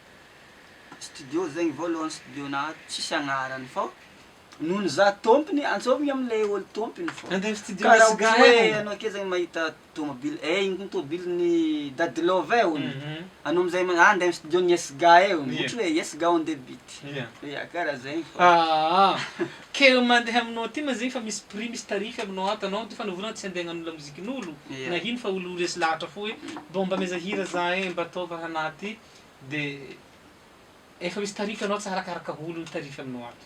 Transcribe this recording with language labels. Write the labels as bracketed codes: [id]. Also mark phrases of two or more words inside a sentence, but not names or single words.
[mg] studio zegny voalohany studio na tsisy agnarany fô nohony za tompony antsovigny am'le olo tompony fô Andeha studio karaha misy ohatra hoe gahe. anao ake zegny mahita tomobile igny tomobilin'ny dadilove ony anao amizay andeha amy studio ny Esga eo ohatra hoe Esga [en] on the beat [mg] Yeah. ia karaha zegny fô Ke mandeha aminao ty ma zegny fa misy prix misy tarify aminao ato anao ty fanaovana tsy andeha hagnano [fr] la musiquen'olo [mg] Yeah. na ino fa olo resy lahatra fo hoe bon mba meza hira za mba ataova anaty de efa misy tarify anao tsy arakaraka olo ny tarify aminao ato